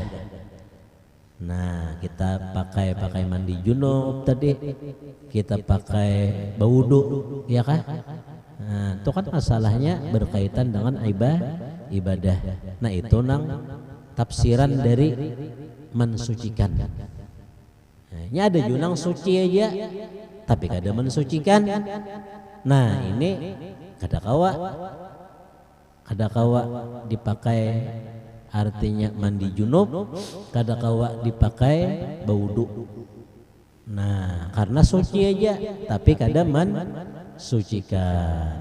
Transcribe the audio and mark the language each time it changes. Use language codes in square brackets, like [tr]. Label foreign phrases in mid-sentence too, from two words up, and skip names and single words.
[id] Nah, kita pakai mandi junub tadi, kita pakai berwudu, ya kan? Nah, itu kan masalahnya berkaitan dengan ibadah. Nah, itu nang tafsiran dari mensucikan. [bjn] Nah, ini ada junang suci aja, tapi kada mensucikan. Nah, ini kada kawa dipakai artinya mandi junub, kada kawa dipakai berwudu. [id] Nah, karena suci aja, tapi kada mensucikan.